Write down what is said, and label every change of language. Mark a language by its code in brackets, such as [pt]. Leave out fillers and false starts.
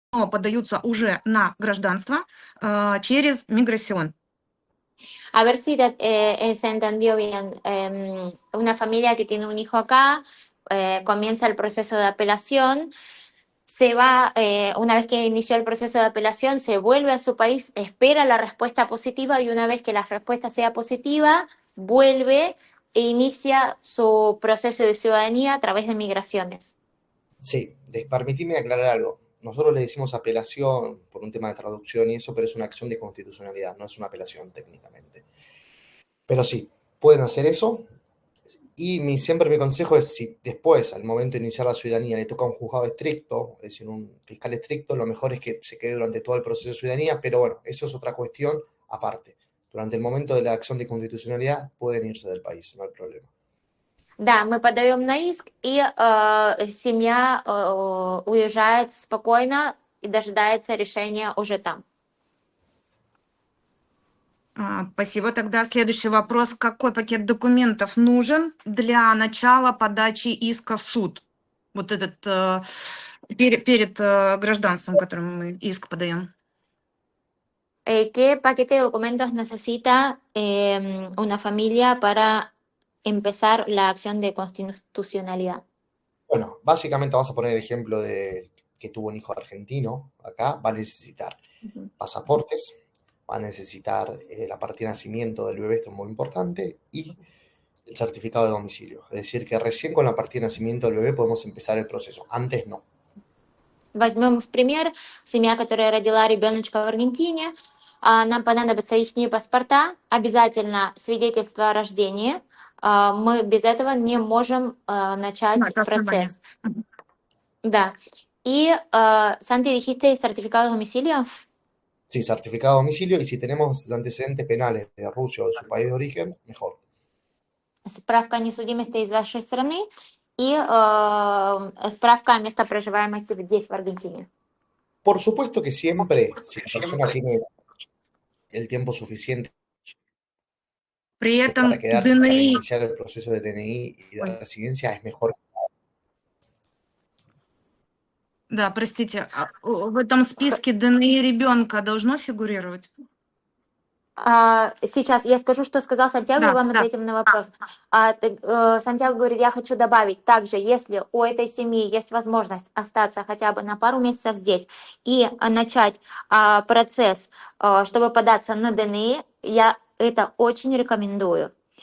[ru] подаются уже на гражданство через миграción. [es] A ver si se entendió bien. Una familia que tiene un hijo acá comienza el proceso de apelación, se va, una vez que inició el proceso de apelación, se vuelve a su país, espera la respuesta positiva y una vez que la respuesta sea positiva, vuelve e inicia su proceso de ciudadanía a través de migraciones. Sí, permitime aclarar algo. Nosotros le decimos apelación por un tema de traducción y eso, pero es una acción de constitucionalidad, no es una apelación técnicamente. Pero sí, pueden hacer eso. Y siempre mi consejo es, si después, al momento de iniciar la ciudadanía, le toca un juzgado estricto, es decir, un fiscal estricto, lo mejor es que se quede durante todo el proceso de ciudadanía, pero bueno, eso es otra cuestión aparte. Durante el momento de la acción de constitucionalidad pueden irse del país, no hay problema. [ru] Да, мы подаем на иск, и семья уезжает спокойно и дожидается решения уже там. Спасибо. Тогда следующий вопрос. Какой пакет документов нужен для начала подачи иска в суд? Вот этот перед гражданством, которым мы иск подаем. [es] ¿Qué paquete de documentos necesita una familia para empezar la acción de constitucionalidad? Bueno, básicamente vamos a poner el ejemplo de que tuvo un hijo argentino acá, va a necesitar pasaportes, va a necesitar la partida de nacimiento del bebé, esto es muy importante, y el certificado de domicilio. Es decir, que recién con la partida de nacimiento del bebé podemos empezar el proceso, antes no. [ru] Возьмем в пример семья, которая родила ребеночка в Аргентине. Нам понадобятся их паспорта, обязательно свидетельство о рождении. Мы без этого не можем начать процесс. Да. [es] Y, Santi, dijiste certificado de domicilio. Sí, certificado de domicilio, y si tenemos antecedentes penales de Rusia o de su país de origen, mejor. [ru] Справка о несудимости из вашей страны и справка о местопроживаемости здесь, в Аргентине. [es] Por supuesto que siempre, si la persona tiene el tiempo suficiente [ru] При этом [es] para quedarse para [ru] ДНИ... [es] iniciar el proceso de DNI y de residencia, es mejor. [ru] Да, простите, в этом списке ДНИ ребенка должно фигурировать? Сейчас я скажу, что сказал Сантьяго, и вам ответим на вопрос. Сантьяго говорит, я хочу добавить, также, если у этой семьи есть возможность остаться хотя бы на пару месяцев здесь и начать процесс, чтобы податься на ДНИ, я это очень рекомендую.